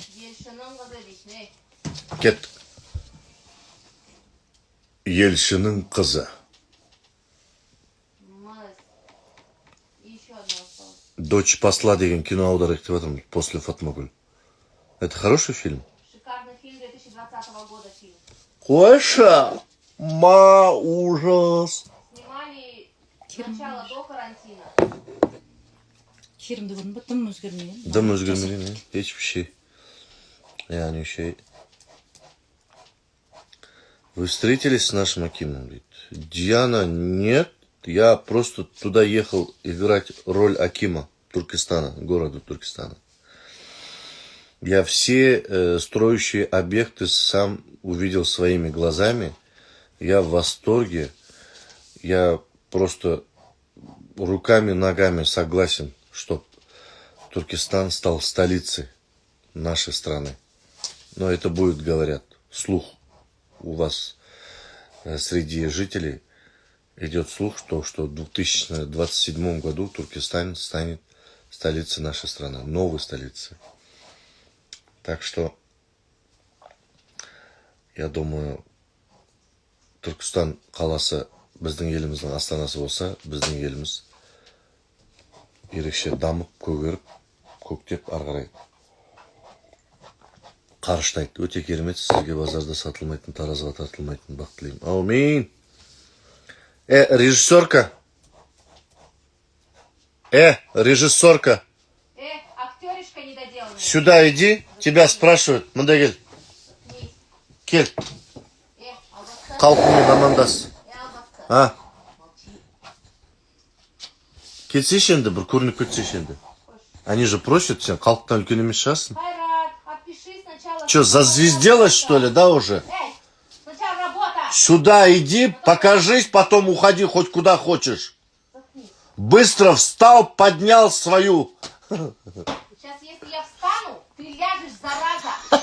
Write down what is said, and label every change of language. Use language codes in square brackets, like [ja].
[kk] Елшінің қызы дейсің, ей. Кеттік. Елшінің қызы. [ru] Молодец. И еще одно осталось. [kk] Дочь посла деген кино аударайық деп жатырмын [ru] после [kk] Фатмагүл. [ru] Это хороший фильм? Шикарный фильм 2020 года фильм. [kk] Қойшы! Ма, ужас! [ru] Снимали сначала до карантина. [kk] Керімді көрдің ба? Дым өзгермеген. Дым өзгермеген, [tr] hiçbir şey. Yani şey... [ru] Вы встретились с нашим Акимом? Говорит. Диана, нет. Я просто туда ехал играть роль Акима Туркестана, города Туркестана. Я все строящие объекты сам увидел своими глазами. Я в восторге. Я просто руками, ногами согласен, что Туркестан стал столицей нашей страны. Но это будет, говорят, слух. У вас среди жителей идет слух, что в 2027 году Туркестан станет столицей нашей страны, новой столицей. Так что, я думаю, [kk] Түркістан қаласы біздің еліміздің астанасы болса, біздің еліміз ерекше дамып, көгеріп, көктеп, ары қарай қарыштайды. Өте керемет, сізге базарда сатылмайтын, таразыға тартылмайтын бақ тілеймін. Аумин. Режиссерка. [ru] Режиссерка. Актеришка недоделанная. Сюда иди, тебя спрашивают. [kk] Мында кел. Кел. Албаста. Қалқымен амандас. Албаста. А? Кетсейші енді, бір көрініп кетсейші енді. [ru] Они же просят, [kk] сен қалықтан үлкен емес шығасың. [ru] Хайрат, отпиши сначала. Че, зазвезделась, что ли, да, уже? Эй, сначала работа. Сюда иди, покажись, потом уходи хоть куда хочешь. Быстро встал, поднял свою. Сейчас, если я встану, ты ляжешь, зараза.